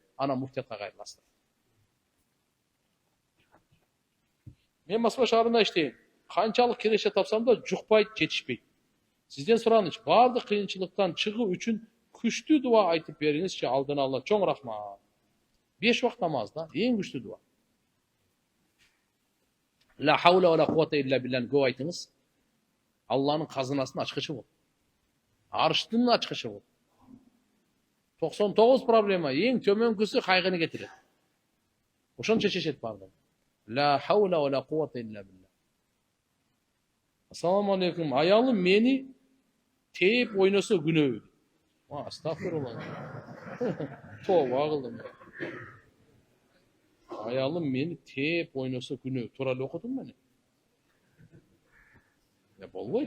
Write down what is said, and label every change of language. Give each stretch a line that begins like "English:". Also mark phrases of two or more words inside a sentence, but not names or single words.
Kyrgyz: Анан муфтиятка кайрыласыздар. Мен Москва шаарында иштейм. Канчалык киреше тапсам да жукпайт, жетишпейт. Сизден сураныч, баардык кыйынчылыктан чыгуу үчүн күчтүү дуа айтып бериңизчи, алдын ала. Чоң рахмат. 5 вакыт намаз да, эң күчтүү дуа.
Arabic: لا حول ولا قوة إلا بالله
Kyrgyz: көп айтыңыз. Алланын казынасынын ачкычы бул. Арыштын ачкычы бул. 99 проблема, эң төмөнкүсү кайгыны кетирет. Ошону чечишет бардыгы.
Arabic: لا حول ولا قوة إلا بالله. السلام عليكم.
Kyrgyz: Аялым мени тээп ойносо күнөөбү. Астагфирулла. Тооба кылдым. Аялым мени тээп ойносо күнөө. Туура эле окудум мен. Болбойт.